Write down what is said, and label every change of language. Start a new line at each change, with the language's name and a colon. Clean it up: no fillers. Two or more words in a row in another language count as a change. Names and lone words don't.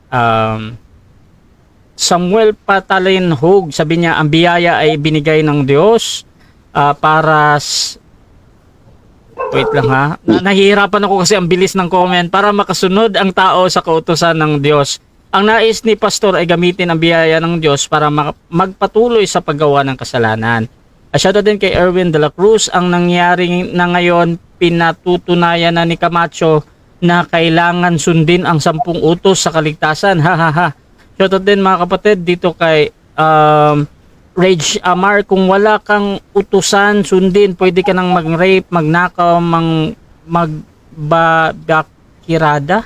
Filipino: Samuel Patalin Hug, sabi niya, ang biyaya ay binigay ng Diyos para wait lang ha. Nahihirapan ako kasi ang bilis ng comment para makasunod ang tao sa kautusan ng Diyos. Ang nais ni Pastor ay gamitin ang biyaya ng Diyos para magpatuloy sa paggawa ng kasalanan. Shoutout din kay Erwin de la Cruz, ang nangyari na ngayon, pinatutunayan na ni Camacho na kailangan sundin ang 10 utos sa kaligtasan. Shoutout din mga kapatid dito kay Rage Amar, kung wala kang utusan sundin, pwede ka nang mag-rape, magnakaw, magbabakirada.